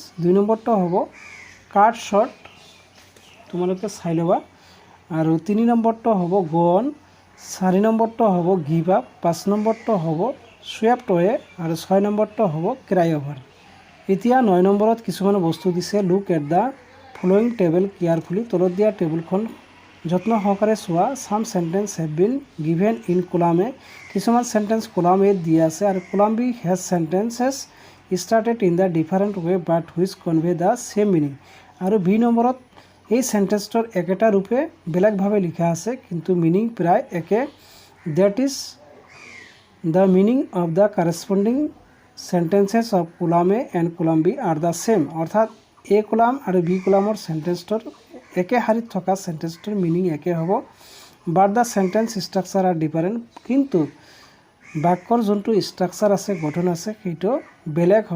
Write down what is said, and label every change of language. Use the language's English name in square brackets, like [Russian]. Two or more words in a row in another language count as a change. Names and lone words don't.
[Assamese] 2 নম্বৰটো হ'ব [English] cut short, [Assamese] তোমালোকে চাই ল'বা। আৰু 3 নম্বৰটো হ'ব [English] go on, [Assamese] 4 নম্বৰটো হ'ব [English] give up, [Assamese] 5 নম্বৰটো হ'ব [English] swept away, [Assamese] আৰু 6 নম্বৰটো হ'ব [English] cry over. [Assamese] এতিয়া 9 নম্বৰত কিছুমান বস্তু দিছে [English] look at the following table carefully, [Assamese] তলত দিয়া টেবুলখন যত্ন সহকাৰে চোৱা। [English] some sentence have been given in column A, [Assamese] কিছুমান সেন্টেন্স কলাম এ দিয়া আছে আৰু [English] column B has sentences started in the different way but which convey the same meaning. [Assamese] আৰু বি নম্বৰত এই সেন্টেন্সটোৰ একেটা ৰূপে বেলেগভাৱে লিখা আছে কিন্তু মিনিং প্ৰায় একে। [English] that is the meaning of the corresponding sentences of column A and column B are the same. [Assamese] অৰ্থাৎ এ কলাম আৰু বি কলামৰ সেন্টেন্সটোৰ একে শাৰীত থকা সেন্টেন্সটোৰ মিনিং একে হ'ব। [English] but the sentence structure are different, [Assamese] কিন্তু বাক্যৰ যোনটো ষ্ট্ৰাকচাৰ আছে, গঠন আছে, সেইটো বেলেগ হ'ব।